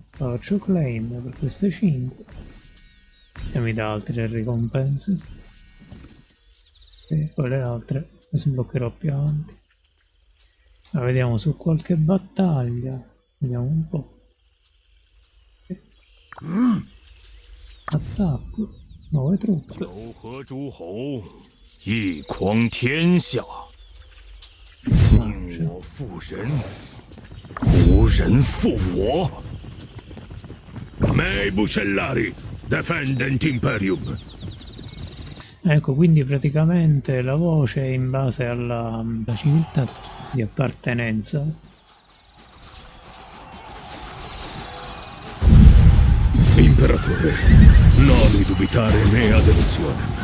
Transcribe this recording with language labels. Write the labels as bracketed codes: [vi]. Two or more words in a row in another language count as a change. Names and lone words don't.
[it] Qua faccio claim per queste 5 e mi dà altre ricompense e poi le altre le sbloccherò più avanti. La vediamo su qualche battaglia, vediamo un po'. Attacco, nuove truppe. [zh] 九合诸侯，一匡天下，宁我负人，无人负我。 [la] Me bucellari, defendent imperium. [it] Ecco, quindi praticamente la voce è in base alla civiltà di appartenenza. Imperatore, non dubitare mea devozione.